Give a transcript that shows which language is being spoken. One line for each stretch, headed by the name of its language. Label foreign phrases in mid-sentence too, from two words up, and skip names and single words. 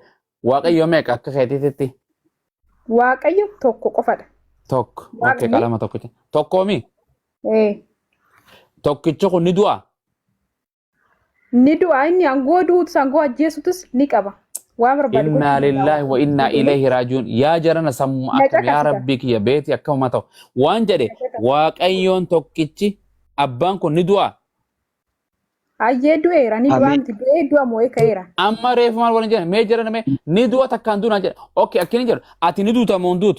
Oromo: Waaqayyo meeqa akka keetiitti? Waaqayyo tokko qofadha. Tokko. Okay, qalama tokkicha. Tokkoomi? Tokkichi kun ni du'a? Ni du'a inni angoo duutus angoo ajjeesutus ni qaba. Waa barbaadu.
Arabic: إنا لله وإنا إليه راجعون.
Oromo: Yaa jarana sammuu akkam yaa rabbii kiyya beeti akkuma ta'u. Waan jedhe Waaqayyoon tokkichi abbaan kun ni du'a? Ayyee du'eera ni du'a miti du'ee du'a moo eekeera. Amma reefu maal waliin jedhan mee jarana mee ni du'a takkaan duunaan jedha. Okay, akkini jedhu ati ni duuta moo hin duutu?